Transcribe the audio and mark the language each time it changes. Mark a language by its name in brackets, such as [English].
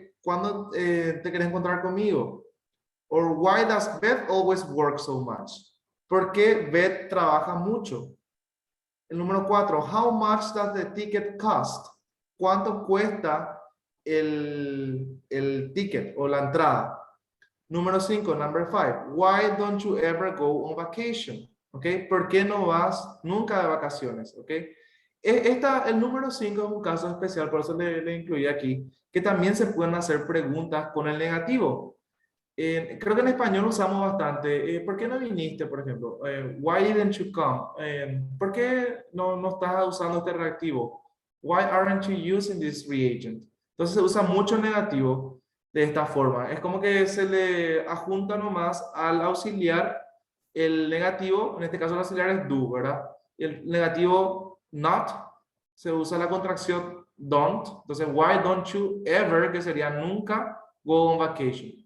[Spanish] ¿Cuándo te quieres encontrar conmigo? [English] Or why does Beth always work so much? [Spanish] ¿Por qué Beth trabaja mucho? El número 4, [English] how much does the ticket cost? [Spanish] ¿Cuánto cuesta el ticket o la entrada? Número 5, [English] number 5, why don't you ever go on vacation? ¿Ok? [Spanish] ¿Por qué no vas nunca de vacaciones? ¿Ok? El número 5 es un caso especial, por eso le incluí aquí, que también se pueden hacer preguntas con el negativo. Creo que en español usamos bastante. ¿Por qué no viniste, por ejemplo? [English] Why didn't you come? [Spanish] ¿Por qué no estás usando este reactivo? [English] Why aren't you using this reagent? [Spanish] Entonces se usa mucho el negativo de esta forma. Es como que se le adjunta nomás al auxiliar el negativo, en este caso el auxiliar es do, ¿verdad? El negativo not, se usa la contracción don't. [English] Entonces, why don't you ever, [Spanish] que sería nunca, [English] go on vacation?